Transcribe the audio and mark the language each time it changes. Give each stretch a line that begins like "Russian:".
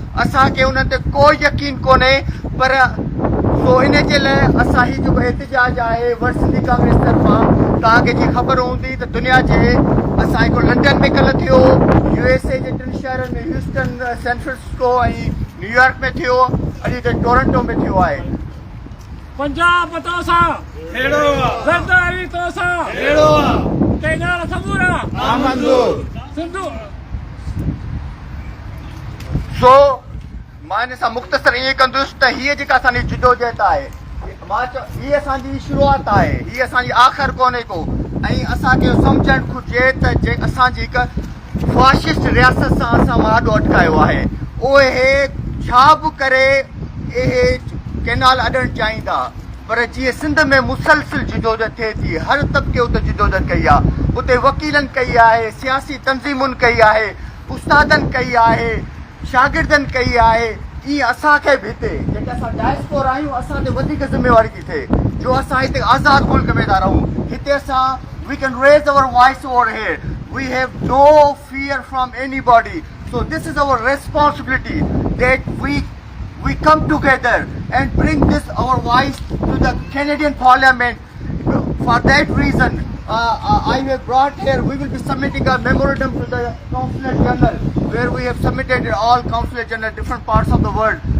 Sindhi: असांखे उन्हनि ते कोई यकीन कोन्हे, पर सो इन जे लाइ असां ही जेको एहतिजाज आहे वर्ल्ड सिंधी कांग्रेस तरफ़ां, तव्हांखे जी ख़बर हूंदी त दुनिया जे असां हिकिड़ो लंडन में कल्ह थियो, USA जे 3 शहरनि में, ह्यूस्टन, सैन फ्रांसिस्को ऐं न्यूयॉर्क में थियो, अॼु हिते टोरंटो में थियो आहे। पंजाब तो सा हेड़ो सरदारी तो सा हेड़ो कैनाल समूरा नामंजूर सिंधु। सो मां हिन सां मुख़्तसर ईअं कंदुसि त हीअ जेका असांजी जिदोजहद आहे, हीअ असांजी शुरूआत आहे, हीअ असांजी आख़िर कोन्हे को। ऐं असांखे सम्झणु घुरिजे त जे असांजी हिकु फाशिस्ट रियासत सां असां माडो अटकायो आहे। उहे छा बि करे इहे कैनाल अॾणु चाहींदा, पर जीअं सिंध में मुसलसिल जिदोजहद थिए थी, हर तबिके उते जिदोजहद कई आहे। उते वकीलनि कई आहे, सियासी तंज़ीमुनि कई आहे, उस्तादनि कई आहे, शागिर्दनि कई आहे। ईअं असांखे बि हिते जेके असां डायस्पोरा आहियूं, असां ते वधीक ज़िम्मेवारी थी थिए, जो असां हिते आज़ादु मुल्क में था रहूं। हिते असां
English: We can raise our voice over here, we have no fear from anybody. So this is our responsibility that we come together and bring this our voice to the Canadian Parliament. For that reason, I have brought here, we will be submitting a memorandum to the Consulate General, where we have submitted all Consulate General different parts of the world.